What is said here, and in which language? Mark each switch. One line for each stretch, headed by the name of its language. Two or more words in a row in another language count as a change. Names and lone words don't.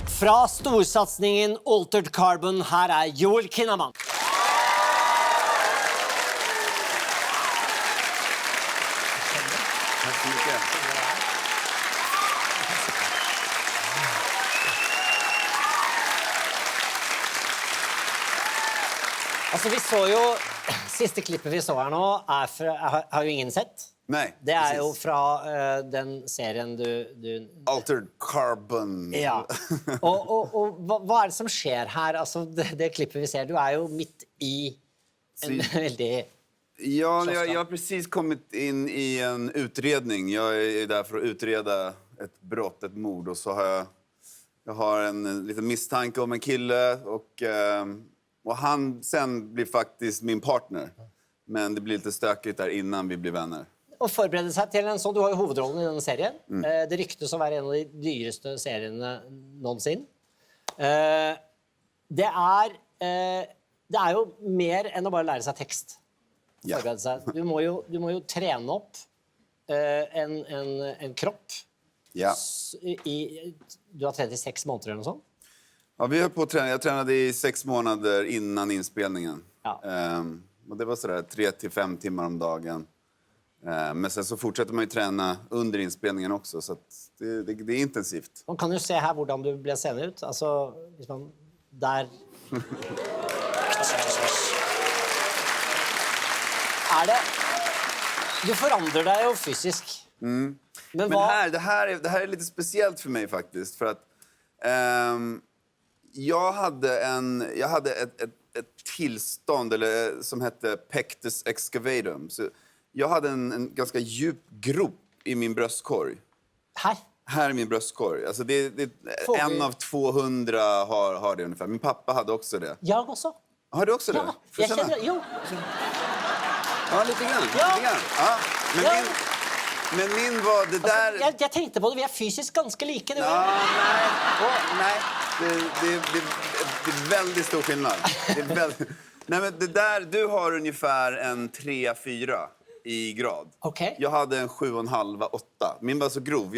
Norwegian: Fra storsatsningen Altered Carbon, her er Joel Kinnaman.
Swedish: Tack så mycket.
Norwegian: Altså, vi så jo, siste klippet vi så her nå, har jo ingen sett.
Swedish: Nej,
Norwegian: Det er
Swedish: precis.
Norwegian: jo fra den serien du Altered Carbon. Ja. Og hva er det som skjer her? Altså, det klippet vi ser, du er jo midt i en veldig...
Swedish: Ja, jag har precis kommit in i en utredning. Jag är där för att utreda ett brott, ett mord. Och så har jag har en liten misstanke om en kille. Och han sen blir faktiskt min partner. Men det blir lite stökigt där innan vi blir vänner.
Norwegian: Og forberede seg til en sånn, du har jo hovedrollen i denne serien. Det ryktes å være en av de dyreste seriene noensinne. Det er jo mer enn å bare lære seg tekst. Ja. Forberede seg. Du må jo trene opp en kropp. Ja. Du har trent i 6 måneder eller noe sånt. Ja,
Swedish: vi höll på att träna. Jag tränade i 6 månader innan inspelningen. Ja. Och det var sådär 3 till 5 timmar om dagen. Men sen så fortsätter man ju träna under inspelningen också. Så att det är intensivt.
Norwegian: Man kan jo se her hvordan du ble seende ut. Altså, hvis man... Der... Det... Du forandrer deg jo fysisk. Men Men hva...
Swedish: det här är lite speciellt för mig faktiskt. För att jag hade ett tillstånd som hette
Latin: pectus excavatum.
Swedish: Så jag hade en ganska djup grop i min bröstkorg. Här i min bröstkorg. Alltså en av 200 har det ungefär. Min pappa hade också det. Jag också. Har du också det? Ja, jag känner det. Jo. Ja, lite grann. Ja. Lite grann. Ja. Men min var det där...
Norwegian: Altså, jeg tenkte på det, vi er fysisk ganske like. Du.
Swedish: Ja, nej. Det är väldigt stor skillnad. Nej, men det där, du har ungefär en 3-4 i grad. Okej. Jag hade en 7,5-8. Min var så grov.